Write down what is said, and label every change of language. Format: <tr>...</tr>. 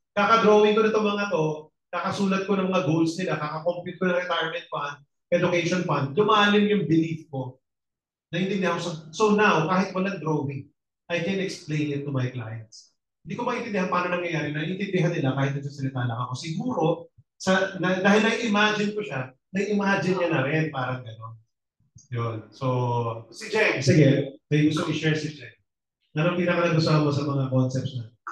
<tl>Kaka-drawing ko na itong mga to, kakasulat ko ng mga goals nila, kaka-compute ko ng retirement fund, education fund, lumalim yung belief ko. Naintindihan ko.</tl> <en>So now,</en> <tl>kahit walang drawing,</tl> <en>I can explain it to my clients.</en> <tl>Hindi ko maintindihan paano nangyayari. Naiintindihan nila kahit nagsasalita lang ako. Siguro, dahil na-imagine ko siya, na-imagine niya na rin, parang gano'n. Yun. So, si Jen, sige, may gusto i-share si Jen. Anong pinaka-nagustuhan mo sa mga concepts na?</tl>